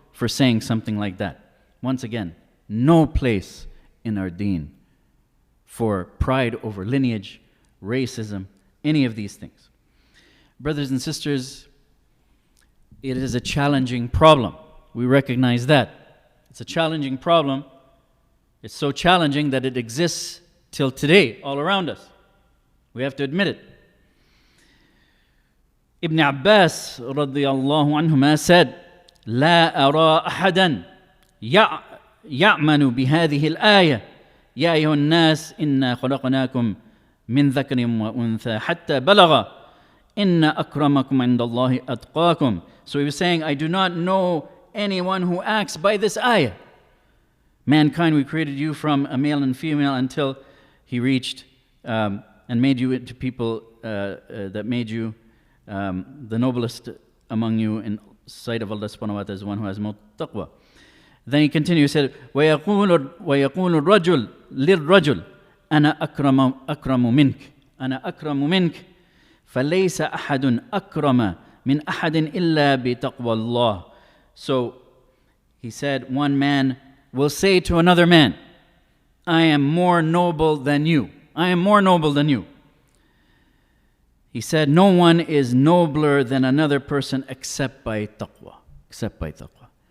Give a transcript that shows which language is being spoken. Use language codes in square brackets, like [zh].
[en] for saying something like that. Once again, no place in our deen for pride over lineage, racism, any of these things. Brothers and sisters, it is a challenging problem. We recognize that. It's a challenging problem. It's so challenging that it exists till today, all around us. We have to admit it. [ar] Ibn Abbas radiyallahu anhuma said, لا أرى أحدا يعمل بهذه الآية يا أيها الناس إنا خلقناكم من ذكر وأنثى حتى بلغ إن أكرمكم عند الله أتقاكم. [en] So he was saying, I do not know anyone who acts by this ayah. Mankind, we created you from a male and female until he reached and made you into people that made you the noblest among you in sight of Allah subhanahu wa ta'ala is the one who has more taqwa. Then he continued, he said, [ar] وَيَقُولُ الرَّجُلُ لِلرَّجُلِ أَنَا أَكْرَمُ مِنْكَ أَنَا أَكْرَمُ مِنْكَ فَلَيْسَ أَحَدٌ أَكْرَمَ مِنْ أَحَدٍ إِلَّا بِتَقْوَى اللَّهِ. [en] So he said, one man will say to another man, I am more noble than you. I am more noble than you. He said, no one is nobler than another person except by taqwa. Except by taqwa.